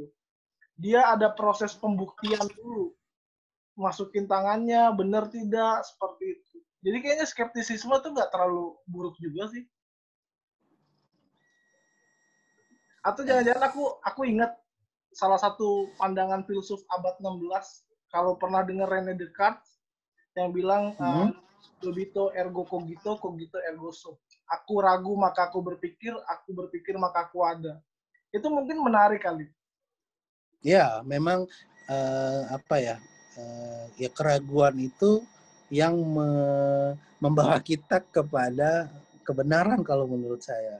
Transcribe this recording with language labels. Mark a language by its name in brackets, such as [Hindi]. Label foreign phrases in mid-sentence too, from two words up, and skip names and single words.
[Indonesian] Dia ada proses pembuktian dulu. Masukin tangannya, benar tidak, seperti itu. Jadi kayaknya skeptisisme itu nggak terlalu buruk juga sih. Atau jangan-jangan aku ingat salah satu pandangan filsuf abad 16, kalau pernah dengar René Descartes, yang bilang [Latin] Lobito ergo cogito, cogito ergo sum. [Indonesian] Aku ragu maka aku berpikir maka aku ada. Itu mungkin menarik kali. Ya, memang ya keraguan itu yang membawa kita kepada kebenaran kalau menurut saya.